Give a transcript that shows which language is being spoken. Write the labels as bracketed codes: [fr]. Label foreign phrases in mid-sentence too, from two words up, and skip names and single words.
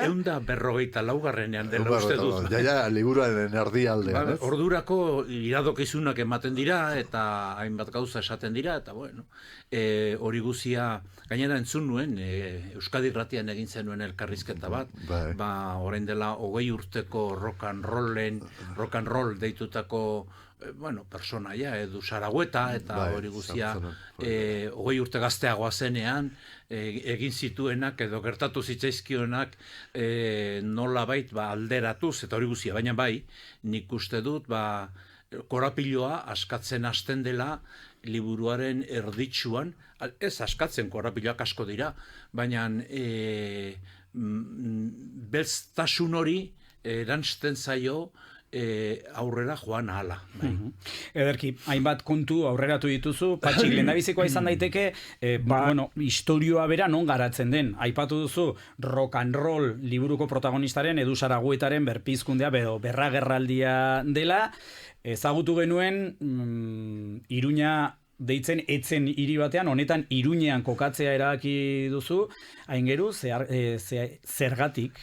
[eu] 154ean dela uste dut. Ja, liburuaren erdialdean. Ordurako iradokizunak ematen dira eta hainbat gauza esaten dira eta hori guzia gainera entzun nuen Euskadi Irratian egin zenuen elkarrizketa bat, orain dela 20 urteko rock and roll deitutako personaia Edu Saragüeta eta hori guzia 20 urte gazteagoa zenean egin zituenak edo gertatu zitzaizkionak nolabait alderatuz eta hori guzia, baina nik uste dut korapiloa askatzen hasten dela liburuaren erditsuan, ez askatzen korapiloak asko dira, baina belztasun hori eransten zaio aurrera joan ahala. Ederki, hainbat kontu aurreratu dituzu, Patxik, lehendabizikoa izan daiteke, historioa bera non garatzen den. Aipatu duzu rock and roll liburuko protagonistaren Edu Saragüetaren berpizkundea, berragerraldia dela, ezagutu genuen Iruña deitzen etzen hiri batean, honetan Iruñean kokatzea erabaki duzu, Engeru, zergatik?